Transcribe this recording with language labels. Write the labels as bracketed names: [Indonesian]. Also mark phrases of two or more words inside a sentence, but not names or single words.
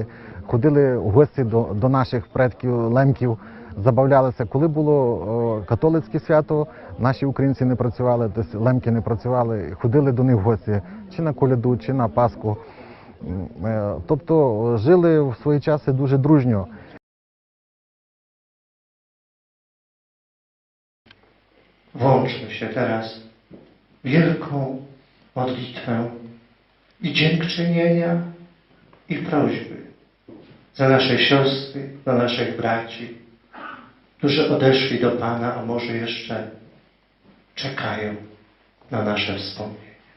[Ukrainian] Ходили в гості до наших предків, лемків, забавлялися. Коли було католицьке свято, наші українці не працювали, тобто лемки не працювали, ходили до них в гості, чи на коляду, чи на Пасху. Тобто жили в свої часи дуже дружньо. [Polish] Włączmy się teraz w wielką modlitwę i dziękczynienia i prośby za nasze siostry, za naszych braci, którzy odeszli do Pana, a może jeszcze czekają na nasze wspomnienie.